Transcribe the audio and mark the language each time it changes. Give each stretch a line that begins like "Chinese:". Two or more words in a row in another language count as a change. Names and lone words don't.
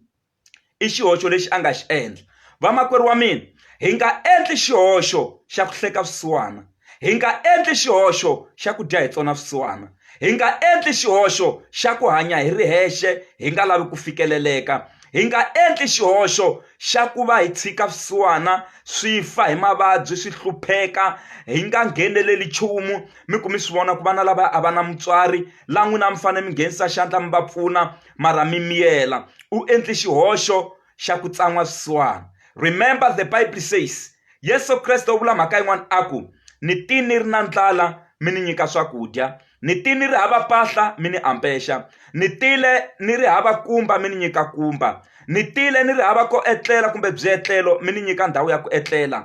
Tsonga: I xihoxo lexi a nga xi endla. Vamakwerhu wa mina, hi nga endli xihoxo xa ku hleka swisiwana, hi nga endli xihoxo xa ku dya hi tsona swisiwana, hi nga endli xihoxo xa ku hanya hi ri hexe hi nga lavi ku fikeleleka, hi nga endli xihoxo xa ku va hi tshika swisiwana swi fa hi mavabyi swi hlupheka, hi nga ngheneleli nchumu. Mi ku mi swi vona ku vana lava a va na mutswari la n'wina mi fanele mi nghenisa xandla mi va pfuna mara mi miyela. U endli xihoxo xa ku tsan'wa swisiwana.
English: Remember the Bible says,
Tsonga: Yesu Kreste u vula mhaka yin'wana a ku, ni ti ni ri na ndlala mi ni nyika swakudya, ni ti ni ri hava mpahla mi ni ampexa, ni tile ni ri hava kumba mi ni nyika kumba, ni tile ni ri hava ko etlela kumbe byetlelo mi ni nyika ndhawu ya ku etlela.